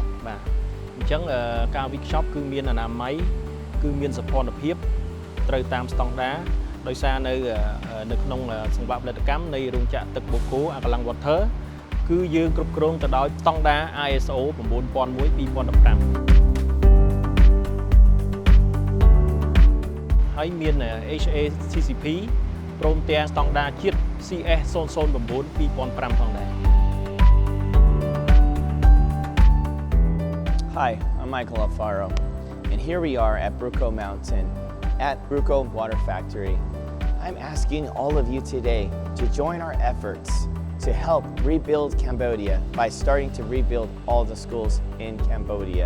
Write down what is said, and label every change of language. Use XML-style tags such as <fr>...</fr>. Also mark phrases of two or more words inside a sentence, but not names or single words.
<km>បាទអញ្ចឹងការវិកខ្ចប់គឺមានអនាម័យគឺមានសោភ័ណភាពត្រូវតាមស្តង់ដារដោយសារនៅក្នុងសង្វាក់ផលិតកម្មនៃរោងចក្រទឹកបូកូអាកាឡាំង Water គឺយើងគ្រប់គ្រងទៅដោយស្តង់ដារ ISO 9001:2015 ហើយមាន HACCP ព្រមទាំងស្តង់ដារជាតិ CS 009:2005 ផងដែរ</km> <en>Hi, I'm Michael Alfaro, and here we are at Bruco Mountain at Bruco Water Factory. I'm asking all of you today to join our efforts to help rebuild Cambodia by starting to rebuild all the schools in Cambodia.</en>